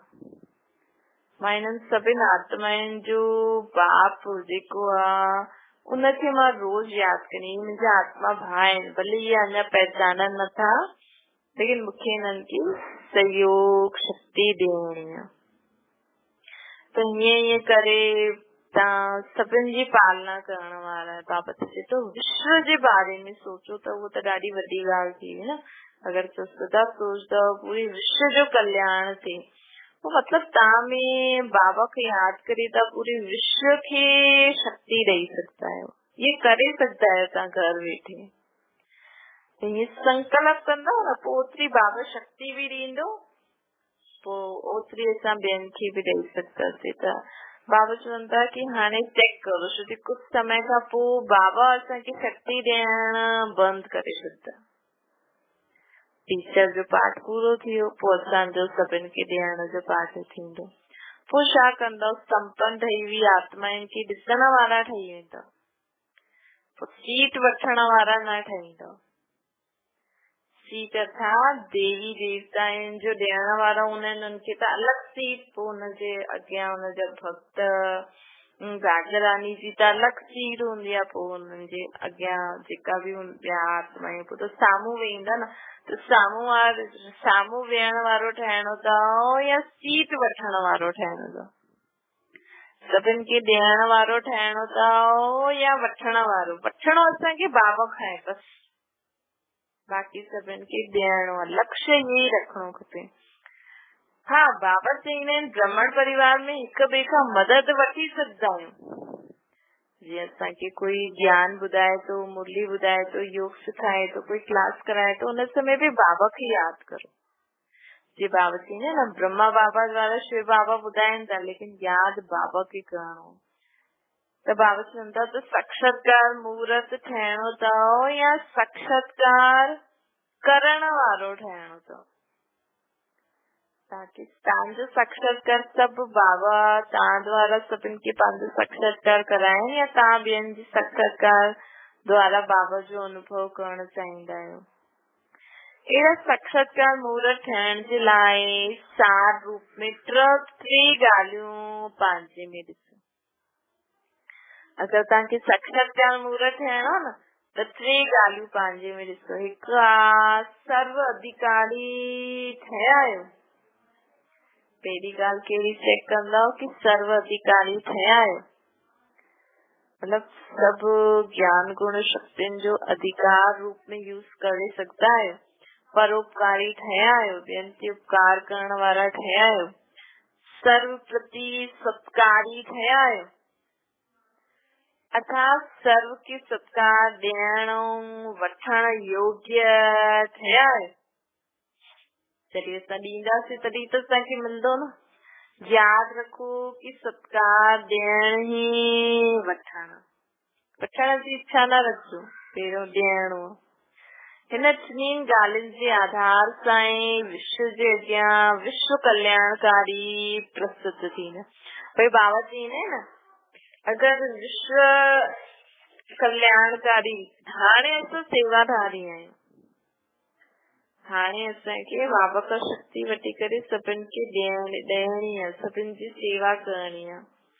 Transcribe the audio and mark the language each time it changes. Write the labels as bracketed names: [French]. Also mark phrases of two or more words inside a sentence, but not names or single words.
[Sindhi] मां इन्हनि सभिनि आत्माउनि जो बाप जेको आहे उनखे मां रोज यादि करी, मुंहिंजा आत्मा भाउ आहिनि, भले इहे अञा पहचाननि नथा, लेकिन मूंखे इन्हनि खे सहयोग शक्ति ॾियणी आहे। त हीअं करे तव्हां सभिनि जी पालना करण वारा आहे। बाबा चए थो विश्व जे बारे में सोचो, त उहो त ॾाढी वॾी ॻाल्हि थी न। अगरि सदा सोचदव पूरे विश्व जो कल्याण थिए, तो मतलब तव्हां में बाबा खे यादि करे तव्हां पूरे विश्व खे शक्ति ॾेई सघंदा आहियो। ये करे सघंदा आहियो तव्हां घर वेठे। त ये संकल्प कंदव न, पोइ ओतिरी बाबा शक्ति बि ॾींदो, पोइ ओतिरी असां ॿियनि खे बि ॾेई सघंदासीं। त बाबा चवनि था कि हाणे चेक करो, छो कि कुछ समय खां पोइ बाबा असांखे शक्ति ॾियण बंदि करे छॾंदा। टीचर जो पाठ पूरो थियो, पोइ असांजो सभिनि खे ॾियण जो पाठ थींदो। पोइ छा कंदव? संपन्न ठही हुई आत्माउनि खे ॾिसण वारा ठही वेंदव, पोइ सीट वठण वारा न ठहींदव। सीट अर्थात देवी देवता आहिनि जो ॾियण वारा हूंदा आहिनि उनखे त अलॻि सीट, पोइ हुनजे अॻियां हुनजा भक्त राजा-रानी जी त अलॻि सीट हूंदी आहे, पोइ हुननि जे अॻियां जेका बि ॿिया आत्मायूं पोइ त साम्हूं वेहींदा न। त साम्हूं वेहण वारो ठहिणो अथव या सीट वठण वारो ठहिणो अथव? सभिनि खे ॾियण वारो ठहिणो अथव या वठण वारो? वठणो असांखे बाबा खां आहे बस, बाक़ी सभिनि खे ॾियणो आहे। लक्ष्य इहे ई रखणो खपे। हा, बाबा चईंदा आहिनि ब्राह्मण परिवार में हिक ॿिए खां मदद वठी सघंदा आहियूं। जीअं असांखे कोई ज्ञान ॿुधाए थो, मुरली ॿुधाए थो, योग सिखाए थो, कोई क्लास कराए थो, उन समय बि बाबा खे यादि करो। जी बाबा चईंदा न ब्रह्मा बाबा द्वारा शिव बाबा ॿुधाइनि था, लेकिन यादि बाबा खे करणो। त बाबा चवनि था त साक्षात्कार मूर्त ठहिणो अथव या साक्षात्कार करण वारो ठहिणो अथव? ताकि तव्हांजो साक्षात्कार सभु बाबा तव्हां द्वारा सभिनि खे पंहिंजो साक्षात्कार कराइनि, या तव्हां ॿियनि जी साक्षात्कार द्वारा बाबा जो अनुभव करणु चाहींदा आहियो? अहिड़ा साक्षात्कार मूर्त थियण जे लाइ सार रूप में टे ॻाल्हियूं पंहिंजे में ॾिसो। अगरि तव्हांखे साक्षात्कार मूर्त थियणो आहे न त टे ॻाल्हियूं पंहिंजे में ॾिसो। हिकु आहे सर्व अधिकारी ठहिया आहियो। पहिरी ॻाल्हि कहिड़ी चेक कंदव कि सर्व अधिकारी ठहिया आहियो, मतलब सभु ज्ञान गुण शक्तियुनि जो अधिकार रूप में यूज करे सघंदा आहियो। परोपकारी ठहिया आहियो, ॿियनि ते उपकार करण वारा ठहिया आहियो। सर्व प्रति सत्कारी ठहिया आहियो, अर्थात सर्व खे सत्कार ॾियण वठण योग्य ठहिया आहियो। जॾहिं असां ॾींदासीं तॾहिं त असांखे मिलंदो न। यादि रखो कि सत्कार ॾियण ई वठण जी इच्छा न रखजो, पहिरियों ॾियणो। हिन टिनी ॻाल्हियुनि जे आधार सां ई विश्व जे अॻियां विश्व कल्याणकारी प्रस्तुत थींदा। भई बाबा चईंदा न अगरि विश्व कल्याणकारी, हाणे असां सेवाधारी आहियूं, हाणे असांखे बाबा खां शक्ति वठी करे सभिनि खे ॾियणी आहे, सभिनि जी सेवा करणी आहे।